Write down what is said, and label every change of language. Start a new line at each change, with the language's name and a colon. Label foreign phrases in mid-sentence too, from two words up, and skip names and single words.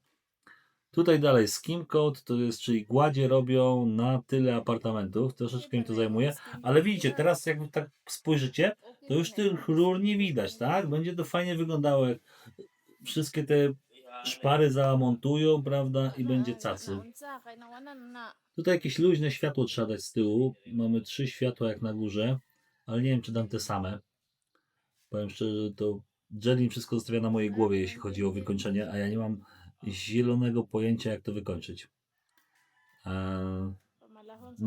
Polish: Tutaj dalej
English: skim coat,
Polish: to jest, czyli gładzie robią na tyle apartamentów. Troszeczkę mi to zajmuje. Ale widzicie, teraz jak tak spojrzycie, to już tych rur nie widać, tak? Będzie to fajnie wyglądało, jak wszystkie te szpary zamontują, prawda? I będzie cacy.
Cebuano: Naunsa, kay nawanan na.
Polish: Tutaj jakieś luźne światło trzeba dać z tyłu. Mamy 3 światła jak na górze, ale nie wiem, czy dam te same. Powiem szczerze, to Jelly wszystko zostawia na mojej głowie, jeśli chodzi o wykończenie, a ja nie mam zielonego pojęcia, jak to wykończyć.
Cebuano: Pamalahon sa